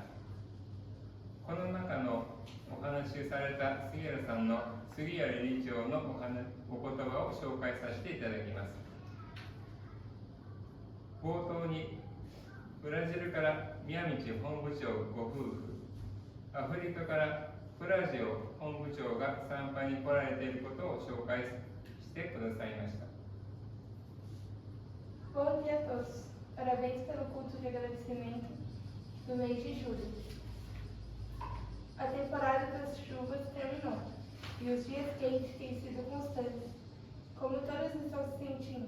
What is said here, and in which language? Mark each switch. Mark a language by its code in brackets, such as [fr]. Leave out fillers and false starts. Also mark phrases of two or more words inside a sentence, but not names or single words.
[ja] この中のお話しされた杉原さんの杉原理事長のお言葉を紹介させていただきます。冒頭にブラジルから宮道本部長ご夫婦、アフリカからプラジオ本部長が参拝に来られていることを紹介してくださいました。 [pt] Bom dia a todos. Parabéns pelo culto de agradecimento do mês de julho. A temporada das chuvas terminou e os dias quentes têm sido constantes, como todos estão se sentindo.